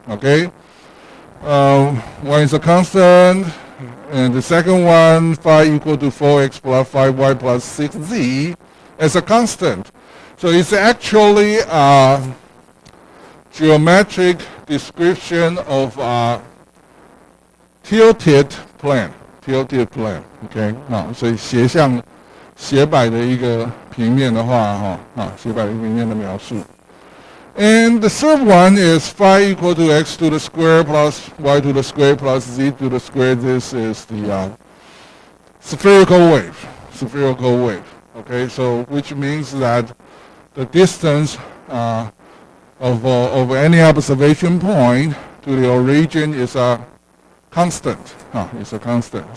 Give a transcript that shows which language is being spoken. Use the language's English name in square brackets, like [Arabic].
[English] Okay, one is a constant, and the second one phi equal to 4x plus 5y plus 6z as a constant. So it's actually a geometric description of a tilted plane. Tilted plane, OK， [Chinese] 所以斜摆的一个平面的话，斜摆的平面的描述。 [English] And the third one is phi equal to x to the square plus y to the square plus z to the square. This is the spherical wave. Spherical wave. Okay, so which means that the distance of any observation point to the origin is a constant. It's a constant.